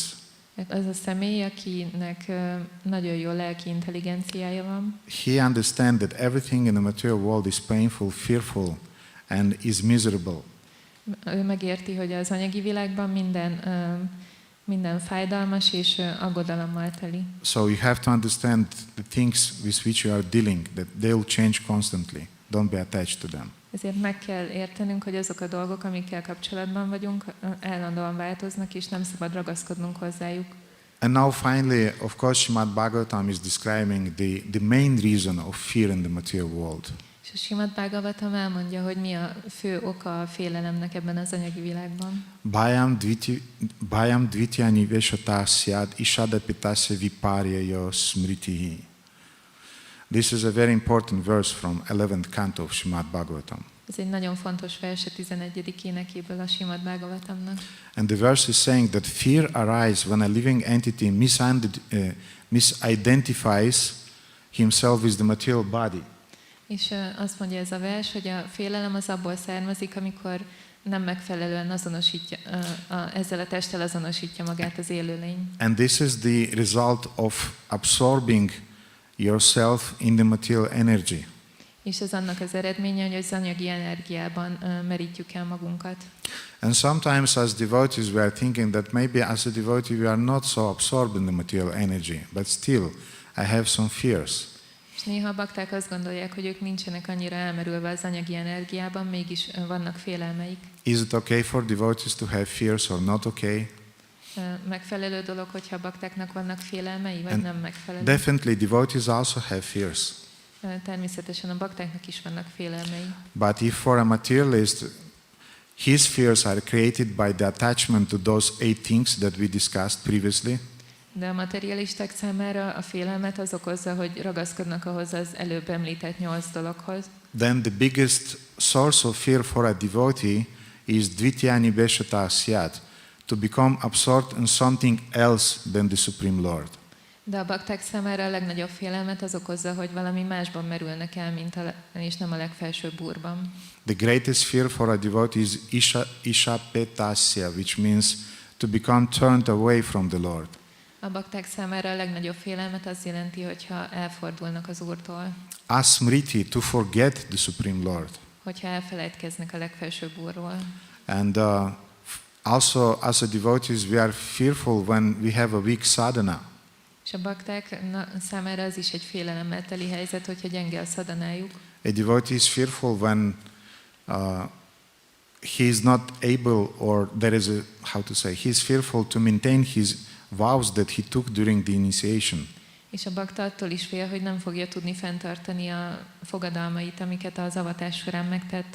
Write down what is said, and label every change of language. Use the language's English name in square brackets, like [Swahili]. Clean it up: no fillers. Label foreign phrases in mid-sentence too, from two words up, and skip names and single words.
[Hungarian] Az a személy, akinek nagyon jó lelki intelligenciája van, [English] he understands that everything in the material world is painful, fearful, and is miserable. [Hungarian] ő megérti, hogy az anyagi világban minden fájdalmas és aggodalommal teli. [English] So you have to understand the things with which you are dealing, that they will change constantly. Don't be attached to them. [Hungarian] Ezért meg kell értenünk, hogy azok a dolgok, amikkel kapcsolatban vagyunk, állandóan változnak, és nem szabad ragaszkodnunk hozzájuk. [English] And now finally, of course, Śrīmad Bhagavatam is describing the main reason of fear in the material world. [Hungarian] És a Śrīmad Bhagavatam elmondja, hogy mi a fő oka a félelemnek ebben az anyagi világban. [Sanskrit] भयम् द्वित्य निवेशत स्याद् ईशादपितस्य विपर्ययो स्मृतिहि. [English] This is a very important verse from 11th canto of Śrīmad Bhagavatam. [Hungarian] Ez egy nagyon fontos vers a 11. énekéből a Śrīmad Bhagavatamnak. [English] And the verse is saying that fear arises when a living entity misidentifies himself with the material body. [Hungarian] És azt mondja ez a vers, hogy a félelem az abból származik, amikor nem megfelelően azonosítja, ezzel a testtel azonosítja magát az élőlény. [English] And this is the result of absorbing yourself in the material energy. [Hungarian] És ez annak az eredménye, hogy az anyagi energiában merítjük el magunkat. [English] And sometimes as devotees we are thinking that maybe as a devotee we are not so absorbed in the material energy, but still I have some fears. [Hungarian] És néha a bakták azt gondolják, hogy ők nincsenek annyira elmerülve az anyagi energiában, mégis vannak félelmeik. [English] Is it okay for devotees to have fears or not okay? [Hungarian] Megfelelő dolog, hogyha a baktáknak vannak félelmei, vagy nem megfelelő? [English] Definitely devotees also have fears. [Hungarian] Természetesen a baktáknak is vannak félelmei. [English] But if for a materialist his fears are created by the attachment to those 8 things that we discussed previously, [Hungarian] de a materialisták számára a félelmet az okozza, hogy ragaszkodnak ahhoz az előbb említett 8 dologhoz. [English] then the biggest source of fear for a devotee is [Sanskrit] द्वित्यनि वेशत स्यात्, [English] to become absorbed in something else than the Supreme Lord. [Hungarian] De a bakták számára a legnagyobb félelmet az okozza, hogy valami másban merülnek el, és nem a legfelsőbb úrban. [English] The greatest fear for a devotee is ishapetasya, which means to become turned away from the Lord. [Hungarian] A bakták számára a legnagyobb félelmet az jelenti, hogyha elfordulnak az Úrtól. [English] Asmriti, to forget the Supreme Lord. [Hungarian] Hogyha elfelejtkeznek a legfelsőbb Úrról. [English] And also as a devotees we are fearful when we have a weak sadhana. [Hungarian] És a bakták számára az is egy félelemmel teli helyzet, hogyha gyenge a szadanájuk. [English] A devotee is fearful when he is not able, or there is he is fearful to maintain his vows that he took during the initiation. [Hungarian] És a bakta attól is fél, hogy nem fogja tudni fenntartani a fogadalmait, amiket az avatás során megtett.